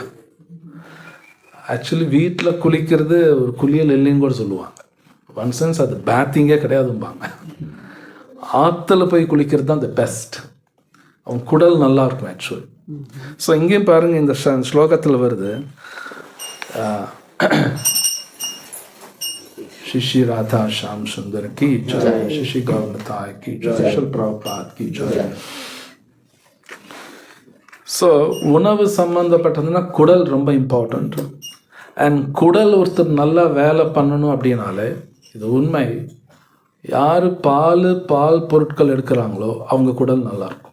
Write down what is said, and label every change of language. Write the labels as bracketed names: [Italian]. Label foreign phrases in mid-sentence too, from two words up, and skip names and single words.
[Tamil] ஆக்சுவலி வீட்டில் குளிக்கிறது ஒரு குளியல் இல்லைன்னு கூட சொல்லுவாங்க. [English] one sense [Tamil] அது பேத்திங்கே கிடையாதும்பாங்க. ஆற்றுல போய் குளிக்கிறது தான் [English] the best. [Tamil] அவன் குடல் நல்லா இருக்கும் ஆக்சுவலி. ஸோ இங்கேயும் பாருங்கள், இந்த ஸ்லோகத்தில் வருது, [Hindi] शिशी राधा श्याम सुंदर की जय, शिशी गौरताय की जय, शिल प्रभुपाद की जय. [Tamil] ஸோ உணவு சம்மந்தப்பட்டதுன்னா குடல் ரொம்ப இம்பார்ட்டண்ட். அண்ட் குடல் ஒருத்தர் நல்லா வேலை பண்ணணும் அப்படின்னாலே, இது உண்மை, யார் பால் பொருட்கள் எடுக்கிறாங்களோ அவங்க குடல் நல்லாயிருக்கும்.